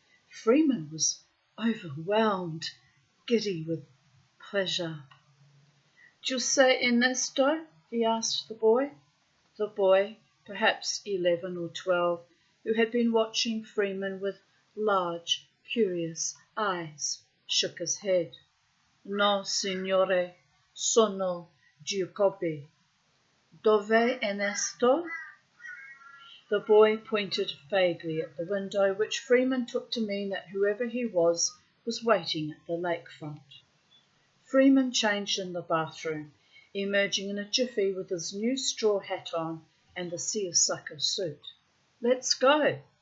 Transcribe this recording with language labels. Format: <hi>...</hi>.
<en>Freeman was overwhelmed, giddy with pleasure. Do you say Ernesto? He asked the boy. The boy, perhaps 11 or 12, who had been watching Freeman with large, curious eyes, shook his head.</en> <it>No, signore, sono Giuseppe. Dove Ernesto?</it> <en>The boy pointed vaguely at the window, which Freeman took to mean that whoever he was waiting at the lakefront. Freeman changed in the bathroom, emerging in a jiffy with his new straw hat on and the seersucker suit. Let's go.</en>